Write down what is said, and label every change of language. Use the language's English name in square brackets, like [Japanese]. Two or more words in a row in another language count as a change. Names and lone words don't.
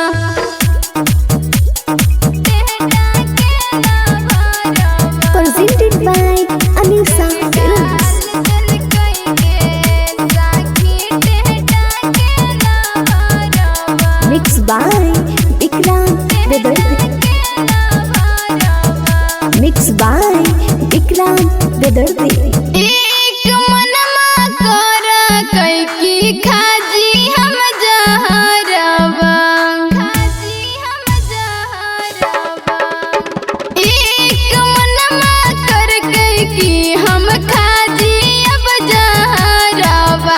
[English] Presented by Anisa Films. Mixed by Ikram Bedardi. Mixed by Ikram Bedardi. [Bhojpuri] एक मनमा कर कई की खाजी हम जहरवा। एक मनमा कर कई की हम खाजी अब जहरवा।